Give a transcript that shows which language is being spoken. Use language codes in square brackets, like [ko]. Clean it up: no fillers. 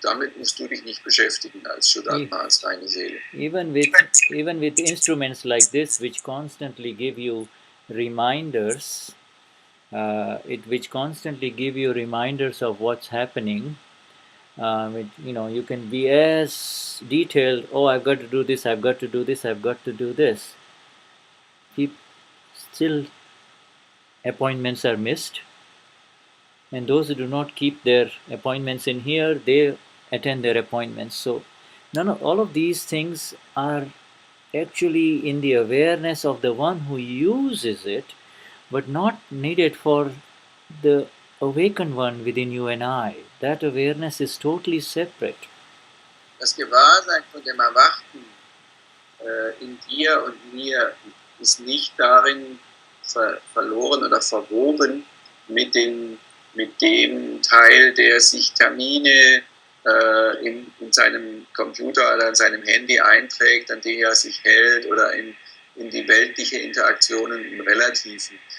[de] Damit musst du dich nicht beschäftigen als Shuddhatma, als deine Seele. [en] Even with instruments like this, which constantly give you reminders, which constantly give you reminders of what's happening. You can be as detailed. Oh, I've got to do this. I've got to do this. I've got to do this. Still, appointments are missed, and those who do not keep their appointments in here, they attend their appointments. So, all of these things are actually in the awareness of the one who uses it, but not needed for the awakened one within you and I. That awareness is totally separate. [de] Das Gewahrsein von dem Erwachten in dir und mir ist nicht darin verloren oder verwoben mit dem Teil, der sich Termine in seinem Computer oder in seinem Handy einträgt, an die er sich hält, oder in die weltliche Interaktionen im Relativen.